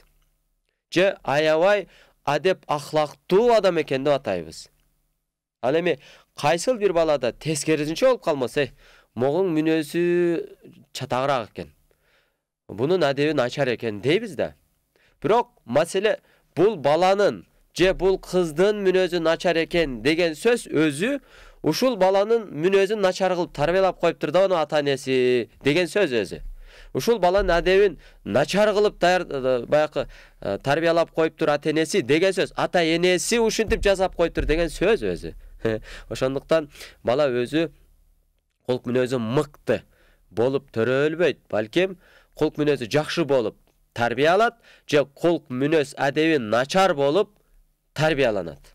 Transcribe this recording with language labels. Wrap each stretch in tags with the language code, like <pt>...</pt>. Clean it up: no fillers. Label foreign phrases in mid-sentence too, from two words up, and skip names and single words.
<ky>Же аябай адеп ахлактуу адам экен деп атайбыз. Ал эми кайсыл бир балада тескерисинче болуп калмаса, могун мүнөзү чатагыраак экен, бунун адеби начар экен дейбиз да. Бирок маселе Бул баланын же бул кыздын мүнөзү начар экен деген сөз өзү ушул баланын мүнөзүн начар кылып тарбиялап коюптур да ону ата-энеси деген сөз өзү. Ушул баланын адебин начар кылып баягы тарбиялап коюптур ата-энеси деген сөз. Ата-энеси ушинтип жасап коюптур деген сөз өзү. Ошондуктан бала өзү кулк мүнөзү мыкты болуп төрөлбөйт, балким кулк мүнөзү жакшы болуп тарбиялат, же кулк мүнөз адеби начар болуп тарбияланат.</ky>